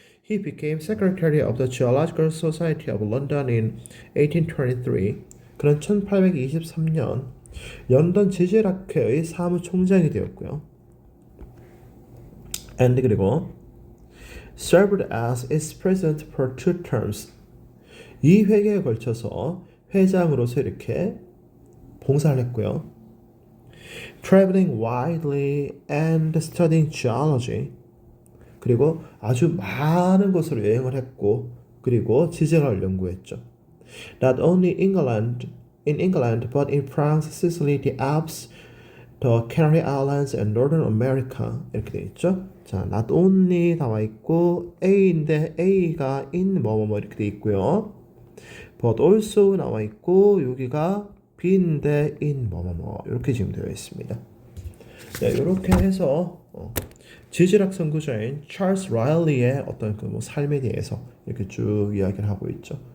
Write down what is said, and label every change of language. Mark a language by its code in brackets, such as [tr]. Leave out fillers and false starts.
[en] He became secretary of the Geological Society of London in 1823. [ko] 그는 1823년 런던 지질학회의 사무총장이 되었고요. [en] And 그리고 served as its president for 2 terms. [ko] 2회기에 걸쳐서 회장으로서 이렇게 봉사를 했고요. [en] Traveling widely and studying geology. [ko] 그리고 아주 많은 곳으로 여행을 했고, 그리고 지질학을 연구했죠. [en] Not only in England, but in France, Sicily, the Alps, The Canary Islands and Northern America [ko] 이렇게 돼 있죠. 자, not only 나와 있고 A인데 A가 in 뭐뭐뭐 이렇게 돼 있고요. But also 나와 있고 여기가 B인데 in 뭐뭐뭐 이렇게 지금 되어 있습니다. 네, 이렇게 해서 지질학 선구자인 찰스 라일리의 어떤 그 뭐 삶에 대해서 이렇게 쭉 이야기를 하고 있죠.